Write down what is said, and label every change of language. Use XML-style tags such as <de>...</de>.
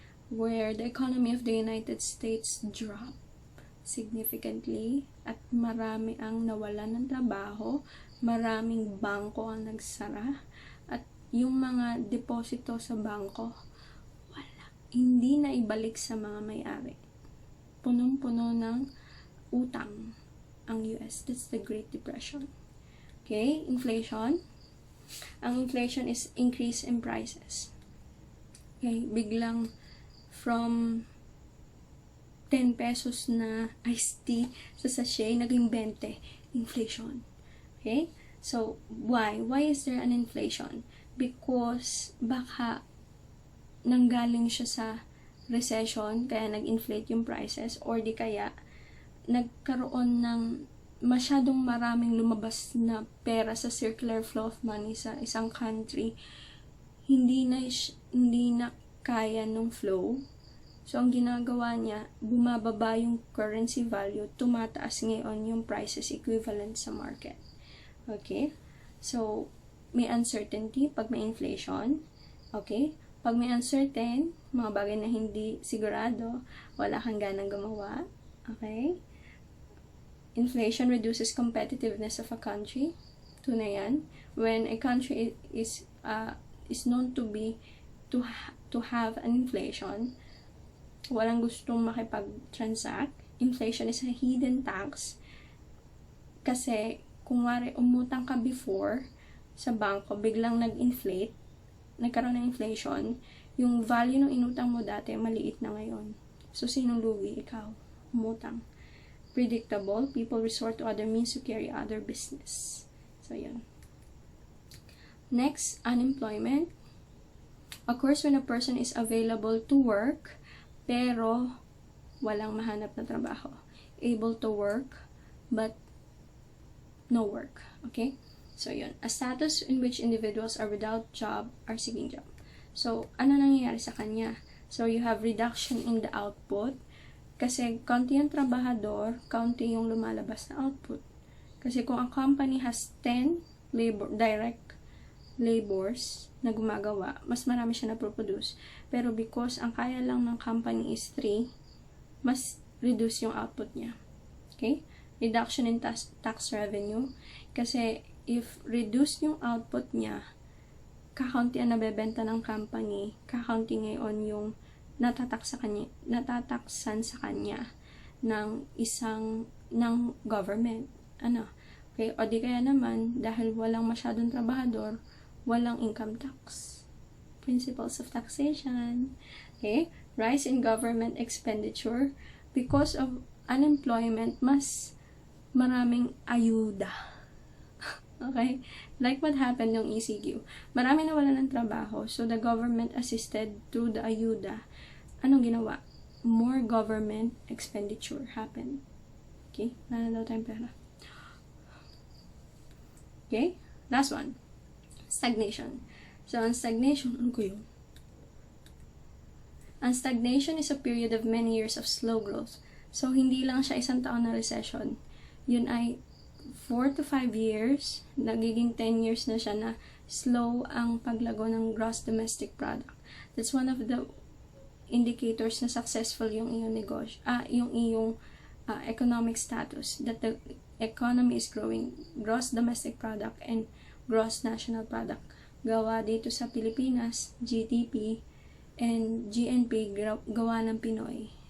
<en>Where the economy of the United States dropped significantly</en> <tl>at marami ang nawalan ng trabaho, maraming bangko ang nagsara, at yung mga deposito sa bangko, wala. Hindi na ibalik sa mga may-ari. punong-puno ng utang ang US.</tl> <en>That's the Great Depression. Okay, inflation. Ang inflation is increase in prices.</en> <tl>Okay, biglang from 10 pesos na iced tea sa sachet, naging 20. Inflation. Okay?</tl> <en>So, why? Why is there an inflation?</en> <tl>Because baka nanggaling siya sa recession, kaya nag-inflate yung prices, or di kaya nagkaroon ng masyadong maraming lumabas na pera sa circular flow of money sa isang country, hindi na kaya nung flow. So, ang ginagawa niya, bumababa yung currency value, tumataas ngayon yung prices equivalent sa market.</tl> <en>Okay?</en> <tl>So, may uncertainty pag may inflation.</tl> <en>Okay?</en> <tl>Pag may uncertain, mga bagay na hindi sigurado, wala kang ganang gumawa.</tl> <en>Okay? Inflation reduces competitiveness of a country.</en> <tl>Tunay yan.</tl> <en>When a country is known to have an inflation,</en> <tl>walang gustong makipag-transact.</tl> <en>Inflation is a hidden tax.</en> <tl>Kasi, kung wari umutang ka before sa bangko, biglang nag-inflate, nagkaroon ng inflation, yung value ng inutang mo dati, maliit na ngayon. So, sinong lugi? Ikaw. Umutang.</tl> <en>Predictable, people resort to other means to carry other business. So, yun. Next, unemployment occurs when a person is available to work,</en> <tl>pero walang mahanap na trabaho.</tl> <en>Able to work, but no work. Okay? So, yun. A status in which individuals are without job are seeking job.</en> <tl>So, ano nangyayari sa kanya?</tl> <en>So, you have reduction in the output.</en> <tl>Kasi, kaunti yung trabahador, kaunti yung lumalabas na output. Kasi, kung ang company has 10 direct labors na gumagawa, mas marami siya na-produce. Pero because ang kaya lang ng company is 3, mas reduce yung output niya. Okay?</tl> <en>Reduction in tax revenue.</en> <tl>Kasi, if reduce yung output niya, kakaunti ang nabebenta ng company, kakaunti ngayon yung natataksan sa kanya ng government. Ano? Okay? O di kaya naman, dahil walang masyadong trabahador, walang income tax.</tl> <en>Principles of taxation. Okay? Rise in government expenditure. Because of unemployment,</en> <tl>mas maraming ayuda.</tl> <en>Okay? Like what happened yung ECQ.</en> <tl>Marami na wala ng trabaho.</tl> <en>So, the government assisted through the ayuda.</en> <tl>Anong ginawa?</tl> <en>More government expenditure happened.</en> <tl>Okay? Wala na daw tayong pera.</tl> <en>Okay? Last one. Stagnation. So, ang stagnation,</en> <tl>ano ko yun?</tl> <en>Ang stagnation is a period of many years of slow growth.</en> <tl>So, hindi lang siya isang taon na recession. Yun ay 4 to 5 years, nagiging 10 years na siya na slow ang paglago ng gross domestic product.</tl> <en>That's one of the indicators na successful</en> <tl>yung iyong negosyo, yung iyong</tl> <en>economic status, that the economy is growing, gross domestic product and gross national product.</en> <tl>Gawa dito sa Pilipinas, GDP and GNP gawa ng Pinoy.</tl>